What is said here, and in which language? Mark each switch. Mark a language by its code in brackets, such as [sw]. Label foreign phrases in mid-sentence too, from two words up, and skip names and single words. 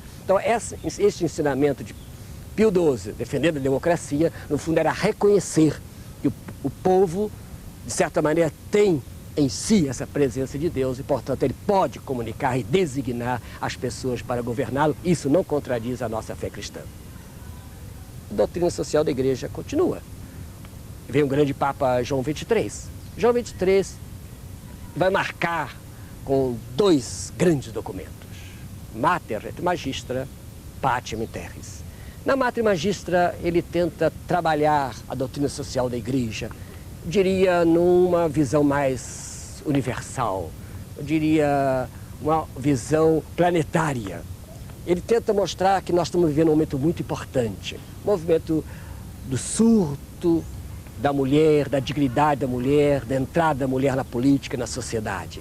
[pt] Então este ensinamento de Pio XII, defendendo a democracia, no fundo era reconhecer que o povo, de certa maneira, tem em si essa presença de Deus e, portanto, ele pode comunicar e designar as pessoas para governá-lo. Isso não contradiz a nossa fé cristã. A doutrina social da Igreja continua. Vem o grande Papa João XXIII. João XXIII vai marcar com dois grandes documentos: Mater et Magistra, Pacem in Terris. Na Mater Magistra, ele tenta trabalhar a doutrina social da Igreja, eu diria, numa visão mais universal, eu diria, uma visão planetária. Ele tenta mostrar que nós estamos vivendo um momento muito importante, um movimento do surto da mulher, da dignidade da mulher, da entrada da mulher na política, na sociedade.